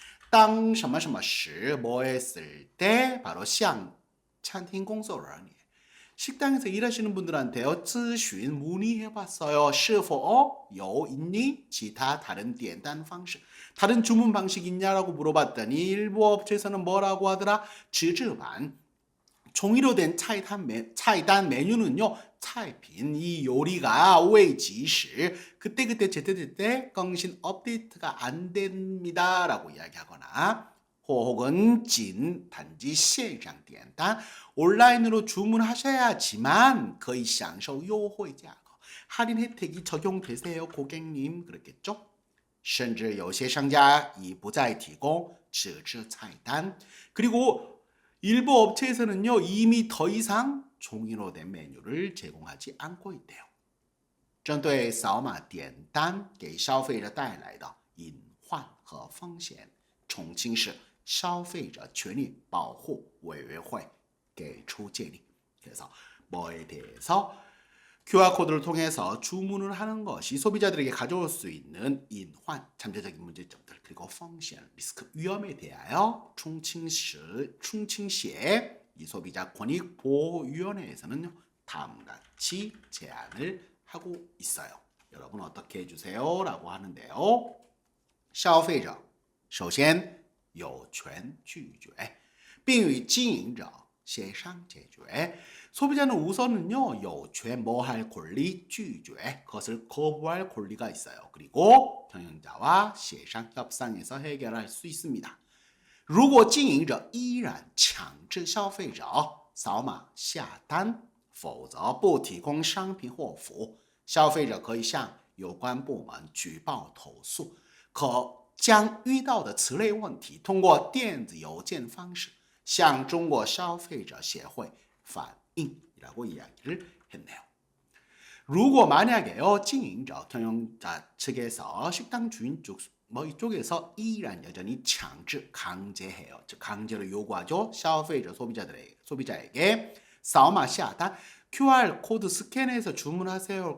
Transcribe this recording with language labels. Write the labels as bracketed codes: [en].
[zh] 当什么什么时 [ko] 뭐 했을 때 바로 [zh] 向餐厅工作人员 [ko] 식당에서 일하시는 분들한테요. [zh] 咨询 [ko] 문의해봤어요. [zh] 是否有 [ko] 있니? 기타 다른 [zh] 点单方式 [ko] 다른 주문 방식 있냐라고 물어봤더니 일부 업체에서는 뭐라고 하더라? [zh] 纸质版 [ko] 종이로 된 차이단 메뉴는요. [zh] 菜品 [ko] 이 요리가 [zh] 未及时 [ko] 그때그때 제때제때 [zh] 更新 [ko] 업데이트가 안 됩니다. 라고 이야기하거나 혹은 단지 [zh] 线上点单 [ko] 온라인으로 주문하셔야지만 거의 [zh] 享受优惠价格 [ko] 할인 혜택이 적용되세요. 고객님 그렇겠죠? [zh] 甚至有些商家已不再提供纸质菜单 [ko] 그리고 일부 업체에서는요. 이미 더 이상 종이로 된 메뉴를 제공하지 않고 있대요. [zh] 针对扫码点单给消费者带来的隐患和风险，重庆市消费者权利保护委员会给出建议. [ko] 그래서 뭐에 대해서 QR코드를 통해서 주문을 하는 것이 소비자들에게 가져올 수 있는 인환, 잠재적인 문제점들 그리고风险, 리스크, 위험에 대하여 충칭시의 이 소비자 권익보호위원회에서는 다음과 같이 제안을 하고 있어요. 여러분 어떻게 해주세요? 라고 하는데요. [zh] 消费者首先有权拒绝并与经营者协商解决 [ko] 소비자는 우선은요. [zh] 有权 [ko] 뭐 할 권리 [zh] 拒绝 [ko] 그것을 거부할 권리가 있어요. 그리고 경영자와 协商 협상에서 해결할 수 있습니다. [zh] 如果经营者依然强制消费者扫码下单否则不提供商品或服务消费者可以向有关部门举报投诉可将遇到的此类问题通过电子邮件方式向中国消费者协会反映 [ko] 이라고 이야기를 했네요. 如果 만약에요. [zh] 经营者 [ko] 경영자 측에서 식당 주인 쪽 뭐 이쪽에서 [zh] 依然 [ko] 여전히 강제해요. 즉 강제로 요구하죠. [zh] 消费者 [ko] 소비자에게 [zh] 扫码下单 [ko] QR 코드 스캔해서 주문하세요.